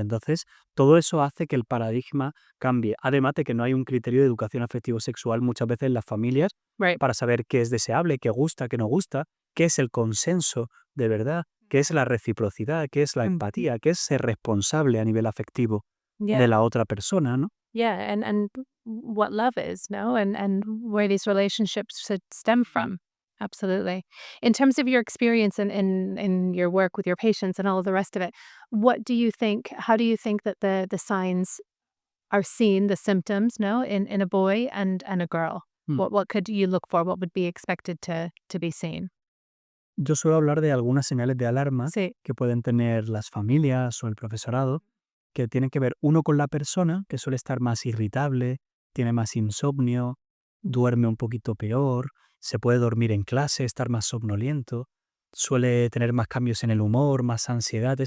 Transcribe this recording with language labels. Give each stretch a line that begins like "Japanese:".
Spanish: Entonces, todo eso hace que el paradigma cambie. Además de que no hay un criterio de educación afectivo-sexual muchas veces en las familias
English: Right.
Spanish: para saber qué es deseable, qué gusta, qué no gusta, qué es el consenso de verdad, qué es la reciprocidad, qué es la empatía, qué es ser responsable a nivel afectivo
English: Yeah.
Spanish: de la otra persona, ¿no?
English: Yeah, and what love is, no, and where these relationships should stem from. Absolutely. In terms of your experience in your work with your patients and all of the rest of it, how do you think that the signs are seen, the symptoms, no, in a boy and a girl? Mm. What could you look for? What would be expected to be seen?
Spanish: Yo suelo hablar de algunas señales de alarma Sí. que pueden tener las familias o el profesorado, que tienen que ver, uno, con la persona, que suele estar más irritable, tiene más insomnio, duerme un poquito peor, se puede dormir en clase, estar más somnoliento, suele tener más cambios en el humor, más ansiedad.